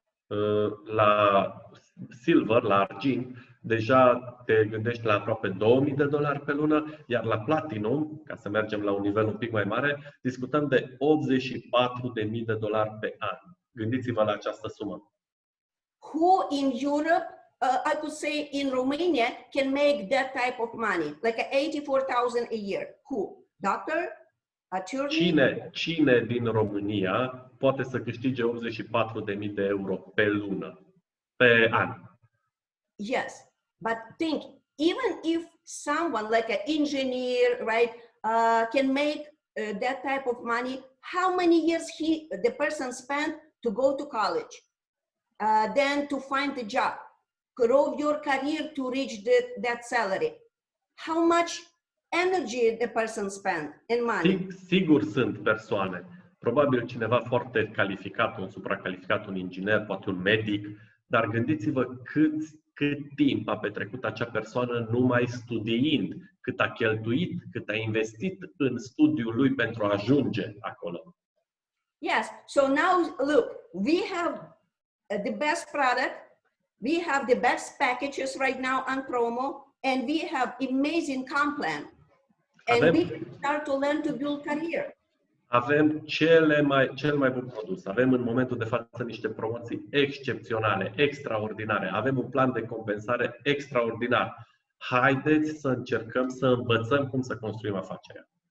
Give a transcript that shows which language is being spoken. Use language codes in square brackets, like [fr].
[ro] La silver, la argint, deja te gândești la aproape $2,000 pe lună, iar la platinum, ca să mergem la un nivel un pic mai mare, discutăm de $84,000 pe an. Gândiți-vă la această sumă. [en] Who in Europe, I could say in Romania, can make that type of money, like $84,000 a year? Who? Doctor? Attorney? [ro] Cine din România poate să câștige €84,000 pe lună, pe an? [en] Yes, but think, even if someone like an engineer, right, can make that type of money, how many years the person spent to go to college, then to find the job, grow your career to reach that salary? How much energy the person spent in money? [ro] Sigur sunt persoane. Probabil cineva foarte calificat, un supracalificat, un inginer, poate un medic, dar gândiți-vă cât timp a petrecut acea persoană numai studiind, cât a cheltuit, cât a investit în studiul lui pentru a ajunge acolo. [en] Yes, so now look, we have the best product, we have the best packages right now on promo, and we have amazing comp plan. And we can start to learn to build career. [ro] Avem cel mai bun produs. Avem în momentul de față niște promoții excepționale, extraordinare. Avem un plan de compensare extraordinar. Haideți să încercăm să învățăm cum să construim afacerea.